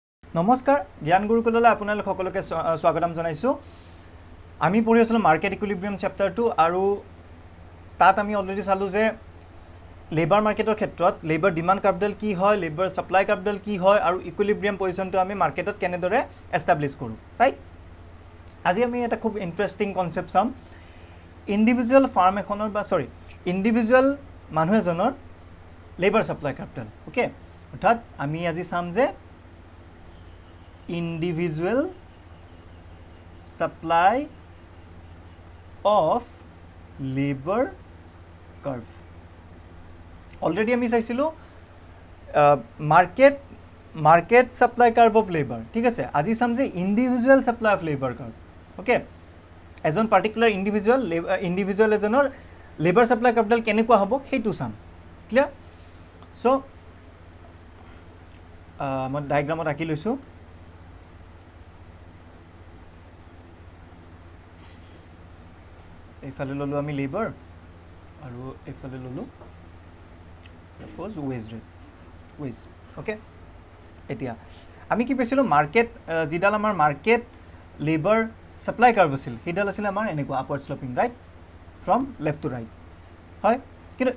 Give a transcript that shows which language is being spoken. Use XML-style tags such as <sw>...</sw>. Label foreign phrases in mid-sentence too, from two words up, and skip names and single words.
<as>নমস্কাৰ জ্ঞান গুৰুকুললৈ আপোনালোক সকলোকে স্বাগতম জনাইছোঁ আমি পঢ়ি আছিলোঁ</as> <en>market equilibrium</en> <as>চেপ্টাৰটো আৰু তাত আমি অলৰেডি চালোঁ যে</as> <en>labor marketৰ</en> <as>ক্ষেত্ৰত</as> <en>labor demand</en> <as>কাৰ্ভডাল কি হয়</as> <en>labor supply</en> <as>কাৰ্ভডাল কি হয় আৰু</as> <en>equilibrium positionটো</en> <as>আমি মাৰ্কেটত কেনেদৰে এষ্টাব্লিছ কৰোঁ ৰাইট আজি আমি এটা খুব</as> <en>interesting concept</en> <as>চাম</as> <en>individual firm</en> <as>এখনৰ বা ইণ্ডিভিজুৱেল মানুহ এজনৰ</as> <en>labor supply</en> <as>কাৰ্ভডাল ওকে অৰ্থাৎ আমি আজি চাম যে</as> <en>individual supply of labor curve already</en> <as>আমি চাইছিলো</as> <en>market supply curve of labor</en> <as>ঠিক আছে আজি চাম যে</as> <en>individual supply of labor curve okay</en> <as>এজন</as> <en>particular individual</en> <as>এজনৰ</as> <en>labor supply curve</en> <as>ডাল কেনেকুৱা হ'ব সেইটো চাম</as> <en>clear so</en> <as>মই ডায়াগ্ৰামত আঁকি লৈছো এইফালে ললো আমি লেবাৰ আৰু এইফালে ললো</as> <en>suppose wage rate wage okay</en> <as>এতিয়া আমি কি পাইছিলো মাৰ্কেট জিডাল আমাৰ</as> <en>market labor supply curve</en> <as>আছিল সেইডাল আছিল আমাৰ এনেকুৱা</as> <en>upward sloping right from left to right</en> <as>হয় কিন্তু</as>